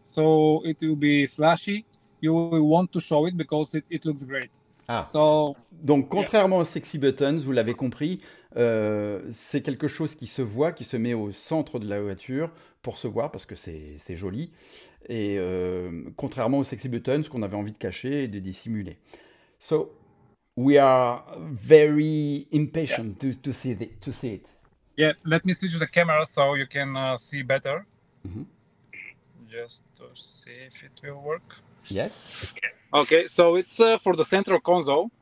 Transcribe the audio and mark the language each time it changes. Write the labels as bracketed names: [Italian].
[English] So it will be flashy. You will want to show it because it looks great. Ah. [French] Donc, contrairement aux sexy buttons, vous l'avez compris, c'est quelque chose qui se voit, qui se met au centre de la voiture pour se voir parce que c'est joli. Et contrairement aux sexy buttons qu'on avait envie de cacher et de dissimuler. [English] So, we are very impatient to see it. Yeah, let me switch the camera so you can see better. Just to see if it will work. Yes. Okay, so it's for the central console.